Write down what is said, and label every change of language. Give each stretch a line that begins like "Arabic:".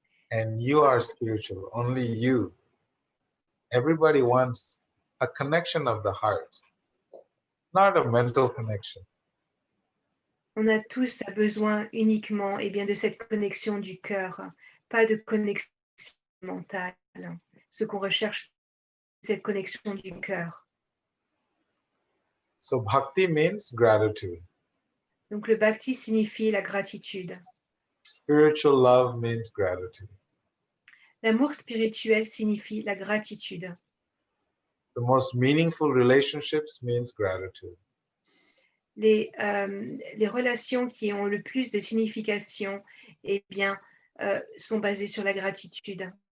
English: And you are spiritual, only you. Everybody wants a connection of the heart, not a mental connection.
French: On a tous besoin uniquement eh bien, de cette connexion du cœur, pas de connexion mentale. Ce qu'on recherche, c'est cette connexion du cœur.
English: So bhakti means gratitude.
French: Donc le bhakti signifie la gratitude.
English: Spiritual love means gratitude.
French: L'amour spirituel signifie la gratitude.
English: The most meaningful relationships means gratitude.
French: les relations qui ont le plus de signification, eh bien, sont basées sur la gratitude.